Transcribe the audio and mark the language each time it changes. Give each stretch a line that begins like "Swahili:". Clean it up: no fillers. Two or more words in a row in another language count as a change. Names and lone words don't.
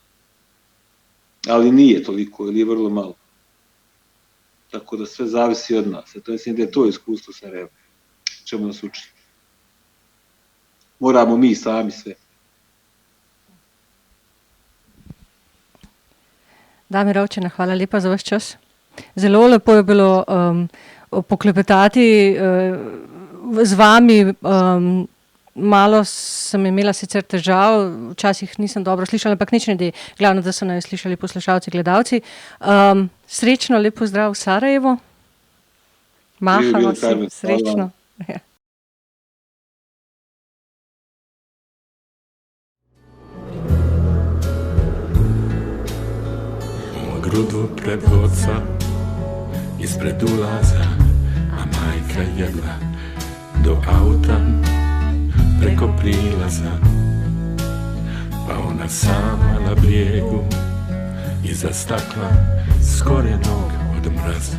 Bosnian: Ali nije toliko ili je vrlo malo. Tako da sve zavisi od nas. To mislim da je to iskustvo Sarajeva. Čemu nas uči. Moramo mi sami sve.
Slovenian: Damir Rovčina, hvala lepa za vaš čas. Zelo lepo je bilo poklepetati z vami. Malo sem imela sicer težav, včasih nisem dobro slišala, ampak nič ne de. Glavno, da so naj slišali poslušalci, gledalci. Srečno, lep pozdrav v Sarajevo. Mahamo si, srečno.
Bosnian: Grudu pred oca, ispred ulaza, a majka jedva do auta preko prilaza. Pa ona sama na brijegu, iza stakla, skorenog od mraza.